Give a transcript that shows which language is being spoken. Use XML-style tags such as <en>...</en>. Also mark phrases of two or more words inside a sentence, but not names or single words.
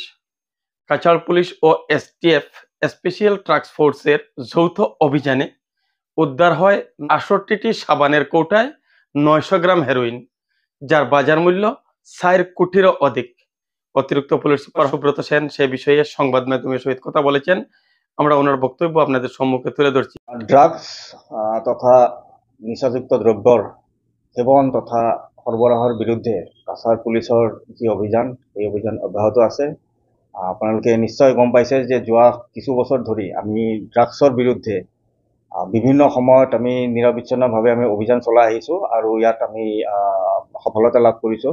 <bn>কাছাড় পুলিশ ও এসটিএফ</bn> <en>special task force</en> <bn>যৌথ অভিযানে উদ্ধার হয় ৬৮টি সাবানের কৌটায় ৯০০ গ্রাম হেরোইন, যার বাজার মূল্য ৪ কোটিরও অধিক। অতিরিক্ত পুলিশ সুপার সুব্রত সেন সে বিষয়ে সংবাদ মাধ্যমের সহিত কথা বলেছেন। আমরা ওনার বক্তব্য আপনাদের সম্মুখে তুলে ধরছি।</bn> <as>ড্রাগস তথা নিচাযুক্ত দ্রব্যৰ সেৱন তথা সৰবৰাহৰ বিৰুদ্ধে কাছাৰ পুলিচৰ যি অভিযান, এই অভিযান অব্যাহত আছে। আপোনালোকে নিশ্চয় গম পাইছে যে যোৱা কিছু বছৰ ধৰি আমি ড্ৰাগছৰ বিৰুদ্ধে বিভিন্ন সময়ত আমি নিৰবিচ্ছিন্নভাৱে আমি অভিযান চলাই আহিছোঁ আৰু ইয়াত আমি সফলতা লাভ কৰিছোঁ।</as>